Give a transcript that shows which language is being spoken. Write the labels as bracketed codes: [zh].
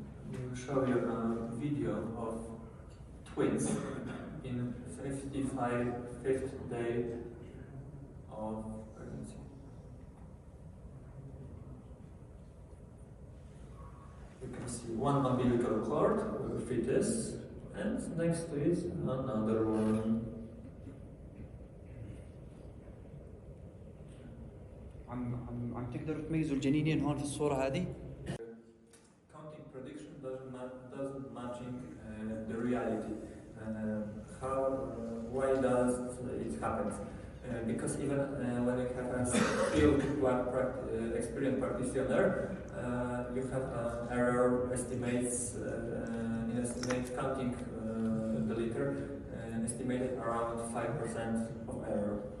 [en] We will show you a video of twins in 55th day of pregnancy. You can see one umbilical cord, fetus, and next to it another one. [ar] عم تقدروا تميزوا الجنينين هون في الصورة هذه؟ [en] Counting prediction doesn't matching the reality. Why does it happen? Because even when you have a skilled experienced practitioner, you have error estimates in estimate counting the liter estimated around 5% of error.